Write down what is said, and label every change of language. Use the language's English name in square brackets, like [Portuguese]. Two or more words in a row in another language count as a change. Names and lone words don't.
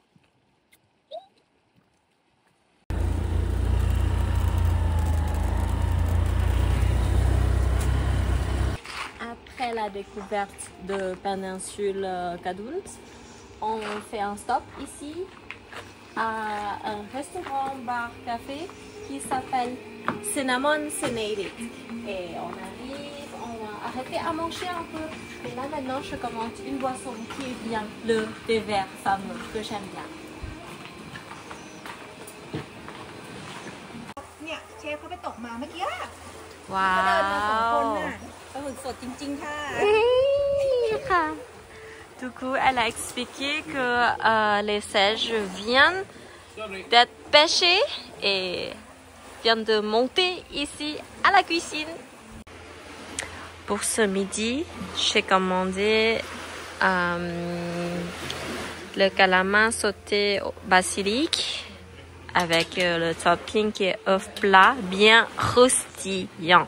[French] Après la découverte de Péninsule Gadoun, on fait un stop ici à un restaurant bar café qui s'appelle Cinnamon Senated. Et on arrive, on va arrêter à manger un peu. Et là maintenant je commande une boisson qui est bien le thé vert fameux que j'aime bien. [Thai] เนี่ยเชฟเขาไปตกมาเมื่อกี้ ว้าว ปลาหมึกสดจริงๆค่ะ [French] Du coup, elle a expliqué que les seiges viennent d'être pêchés et viennent de monter ici à la cuisine. Pour ce midi, j'ai commandé le calamar sauté au basilic avec le topping qui est œuf plat bien croustillant.